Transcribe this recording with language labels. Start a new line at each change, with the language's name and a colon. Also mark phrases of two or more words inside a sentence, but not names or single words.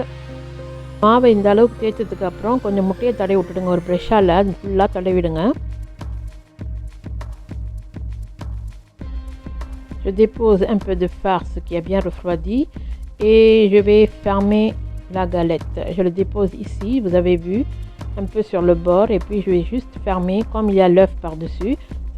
Tamil: மாவை இந்த அளவுக்கு தேய்ச்சதுக்கு அப்புறம் கொஞ்சம் முட்டையை தடவி விட்டுடுங்க. ஒரு ப்ரெஷ்ஷால் அது ஃபுல்லாக தடவிடுங்க.
French: Je dépose un peu de farce qui a bien refroidi et je vais fermer la galette. Je le dépose ici, vous avez vu, un peu sur le bord, et puis je vais juste fermer comme il y a l'œuf par-dessus.